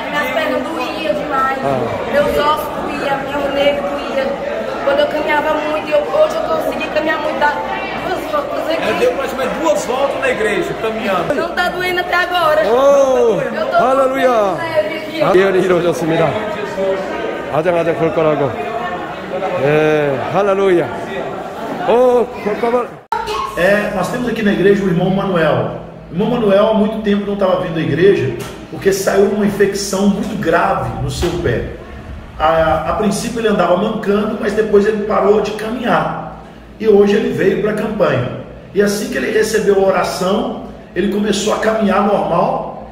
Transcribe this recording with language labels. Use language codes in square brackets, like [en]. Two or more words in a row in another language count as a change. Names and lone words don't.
[pt] Minhas pernas doíam demais. Meus ossos doíam, meu negro doía. Quando eu caminhava muito, hoje eu consegui caminhar muito, dar 2 voltas aqui. Ela deu praticamente 2 voltas na igreja, caminhando. Não tá doendo até agora. [ko] 오, [pt] Eu tô [ko] 할렐루야. [pt] leve aqui. [ko] 예언이 이루어졌습니다. 아장아장 걸 거라고. 예, 할렐루야. 잠깐만. [pt] Nós temos aqui na igreja o irmão Manuel. O irmão Manuel há muito tempo não estava vindo à igreja porque saiu uma infecção muito grave no seu pé. A princípio ele andava mancando, mas depois ele parou de caminhar. E hoje ele veio para a campanha. E assim que ele recebeu a oração, ele começou a caminhar normal.